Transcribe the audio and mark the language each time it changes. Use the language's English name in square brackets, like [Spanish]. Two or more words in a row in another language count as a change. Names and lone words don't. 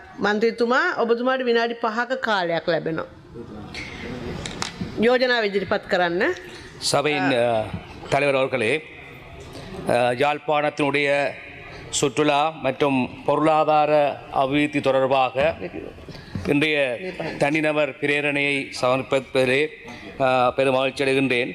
[Sinhala] මන්ත්‍රීතුමා ඔබතුමාට විනාඩි 5ක කාලයක් ලැබෙනවා. யோஜனாவை ඉදිරිපත් කරන්න. [Tamil] சபையின் தலைவர் அவர்களே, யாழ்ப்பாணத்தினுடைய சுற்றுலா மற்றும் பொருளாதார அபிவிருத்தி தொடர்பாக இன்றைய தனிநபர் பிரேரணையை சமர்ப்பிப்பதிலே பெரும் மகிழ்ச்சி அடைகின்றேன்.